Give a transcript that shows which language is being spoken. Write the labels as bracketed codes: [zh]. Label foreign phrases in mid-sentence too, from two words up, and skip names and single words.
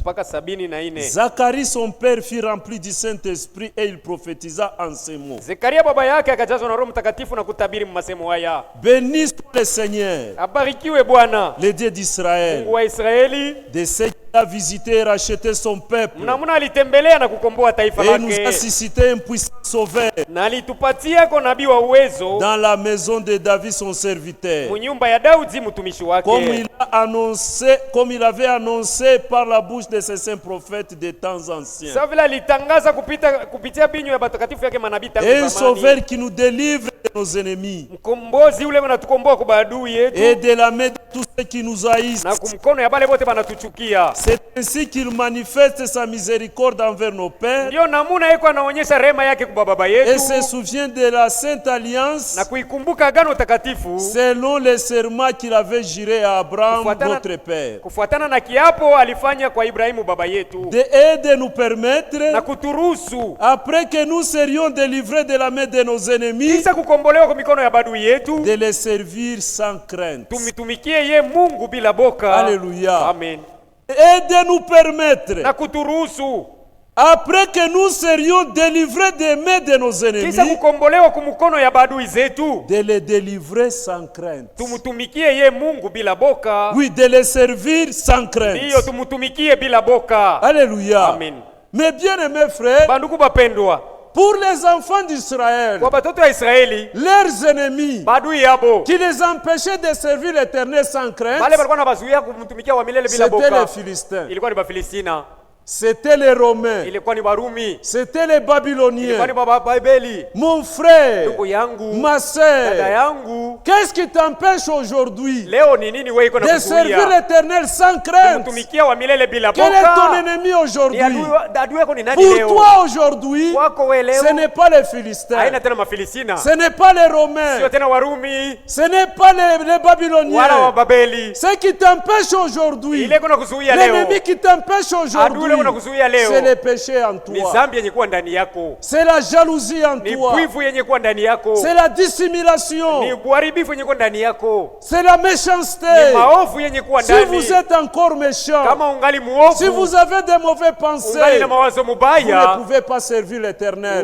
[fr] Zacharie son père fut rempli du Saint-Esprit et il prophétisa en ces mots. Béni soit le Seigneur, le Dieu d'Israël, de ceux qui a visité et racheté son peuple. [sw] Namna alitembelea na kukomboa taifa [fr] Et nous a [sw] lake. [fr] suscité un puissant sauveur [sw] Na alitupatia kwa nabii wa uwezo [fr] dans la maison de David son serviteur. [sw] munyumba ya Daudi mtumishi wake. [fr] Comme il avait annoncé par la bouche de ses saints prophètes des temps anciens. [sw] Sawa vile alitangaza kupitia binyo ya batakatifu yake manabii tangu [fr] Et un [sw] zamani. [fr] sauveur qui nous délivre de nos ennemis. [sw] Mkombozi ule anatukomboa kwa maadui yetu. [fr] Et de la main de tous ceux qui nous haïssent. [sw] Na kumkono ya bale bote banatuchukia. [fr] C'est ainsi qu'il manifeste sa miséricorde envers nos pères. [sw] Ndio namuna yeye anaonyesha rehema yake kwa baba yetu. [fr] Et se souvient de la sainte alliance. [sw] Na kuikumbuka agano takatifu. [fr] Selon les serments qu'il avait juré à Abraham notre père. [sw] Kufuatana na kiapo alifanya kwa Ibrahimu baba yetu. [fr] Et de nous permettre. [sw] Na kuturuhusu. [fr] Après que nous serions délivrés de la main de nos ennemis. [sw] Kisha kukombolewa kwa mikono ya badui yetu. [fr] De les servir sans crainte. [sw] Tumitumikie ye Mungu bila boka. [fr] Alléluia. Amen. Et de nous permettre. [sw] Na kuturuhusu. [fr] Après que nous serions délivrés des mains de nos ennemis, [sw] kisha kukombolewa kwa mikono ya badui zetu, [fr] de les délivrer sans crainte. [sw] Tumutumikie ye Mungu bila boka. [fr] Oui, de les servir sans crainte. [sw] Ndiyo, tumutumikie bila boka. [fr] Alléluia. Amen. Mes bien-aimés frères, [sw] bandugu bapendwa, [fr] pour les enfants d'Israël, [sw] kwa batoto wa Israeli, [fr] leurs ennemis, [sw] badui yabo, [fr] qui les empêchaient de servir l'Éternel sans crainte, [sw] wale walikuwa nabazuia kumtumikia wa milele bila boka, [fr] c'était les Philistins. [sw] Ilikuwa ni Bafilistina. [fr] C'était les Romains. [sw] Ilikuwa ni Warumi. [fr] C'était les Babyloniens. [sw] Ilikuwa ni Babeli. [fr] Mon frère, [sw] ndugu yangu, [fr] ma sœur, [sw] dada yangu, [fr] qu'est-ce qui t'empêche aujourd'hui [sw] leo ni nini wewe iko na [fr] de servir l'Éternel sans crainte? [sw] Kumtumikia wa milele bila boka. [fr] Quel est ton ennemi aujourd'hui? [sw] Adui yako ni nani leo? [fr] Pour toi aujourd'hui, ce n'est pas les Philistins. [sw] Haina tena Mafilistina. [fr] Ce n'est pas les Romains. [sw] Sio tena Warumi. [fr] Ce n'est pas les Babyloniens. [sw] Wala wa Babeli. [fr] Ce qui t'empêche aujourd'hui, l'ennemi qui t'empêche aujourd'hui, c'est le péché en toi. C'est la jalousie en toi. C'est la dissimulation. C'est la méchanceté. Si vous êtes encore méchant, si vous avez des mauvaises pensées, vous ne pouvez pas servir l'Éternel.